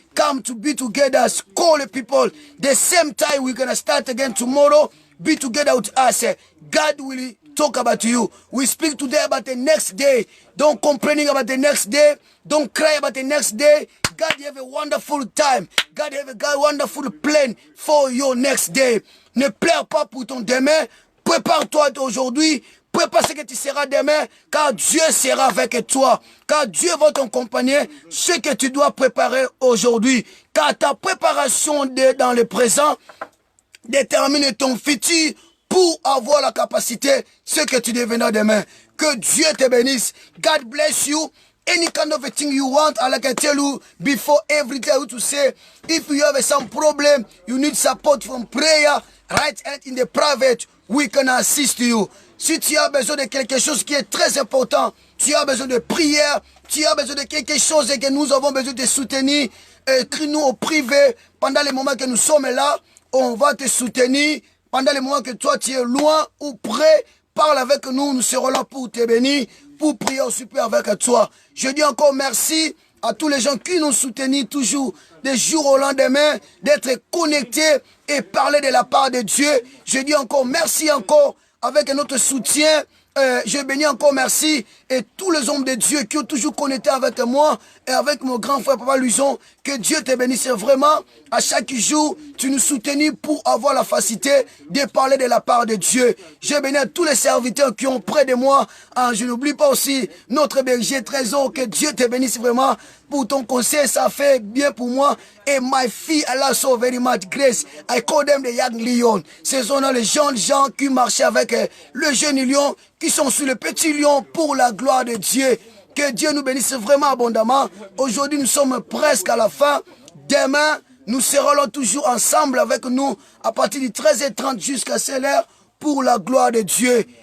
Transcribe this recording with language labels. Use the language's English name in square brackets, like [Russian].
[English] Come to be together. Call the people. The same time we're going to start again tomorrow. Be together with us. God will talk about you. We speak today about the next day. Don't complaining about the next day. Don't cry about the next day. God, you have a wonderful time. God, you have a wonderful plan for your next day. [French] Ne pleure pas pour ton demain. Prépare-toi aujourd'hui. Prépare ce que tu seras demain, car Dieu sera avec toi. Car Dieu va t'accompagner ce que tu dois préparer aujourd'hui. Car ta préparation dans le présent détermine ton futur pour avoir la capacité, ce que tu deviendras demain. Que Dieu te bénisse. [English] God bless you. Any kind of a thing you want, I like I tell you before every day to say, if you have some problem, you need support from prayer, right? And in the private, we can assist you. [French] Si tu as besoin de quelque chose qui est très important, tu as besoin de prière, tu as besoin de quelque chose et que nous avons besoin de soutenir, écris-nous au privé. Pendant les moments que nous sommes là, on va te soutenir. Pendant les moments que toi tu es loin ou près, parle avec nous, nous serons là pour te bénir, pour prier au super avec toi. Je dis encore merci à tous les gens qui nous soutiennent toujours, des jours au lendemain, d'être connectés et parler de la part de Dieu. Je dis encore merci encore avec notre soutien. Je bénis encore merci et tous les hommes de Dieu qui ont toujours connecté avec moi et avec mon grand frère Papa Luison. Que Dieu te bénisse vraiment. À chaque jour, tu nous soutenis pour avoir la facilité de parler de la part de Dieu. Je bénis à tous les serviteurs qui ont près de moi. Je n'oublie pas aussi notre berger Trésor. Que Dieu te bénisse vraiment pour ton conseil. Ça fait bien pour moi. [English] Et my fille, I love so very much grace. I call them the young lion. [French] Ce sont les jeunes gens qui marchaient avec le jeune lion, qui sont sur le petit lion pour la gloire de Dieu. Que Dieu nous bénisse vraiment abondamment. Aujourd'hui, nous sommes presque à la fin. Demain, nous serons là toujours ensemble avec nous à partir de 13h30 jusqu'à 16h pour la gloire de Dieu.